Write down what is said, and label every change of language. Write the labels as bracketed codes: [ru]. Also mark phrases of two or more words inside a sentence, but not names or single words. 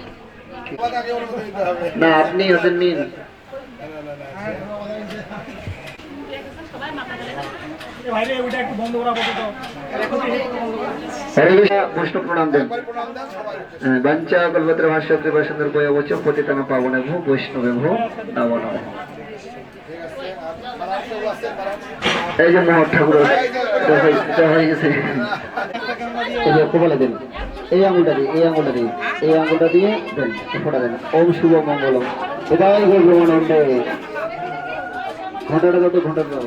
[bn] না আপনি হাতের নিন। বৈষ্ণব প্রণাম দেন। [sa] বাঞ্চা কল্পতরু ভাষ্য কৃপাসুন্দর বয়বচ পতিতানাং পাবনেভ্যো বৈষ্ণবেভ্যো নমো নমঃ। [bn] এই যে মহা ঠাকুর হয়ে গেছে। এই যে কপালে দেন। এই আঙুলটা দিয়ে এই আঙুলটা দিয়ে এই আঙুলটা দিয়ে দেন, ফোঁটা দেন। [sa] ওম শুভ মঙ্গলম। [bn] এটাই বলবো আনন্দে। ঘন্টাটা কত ঘন্টা দাও।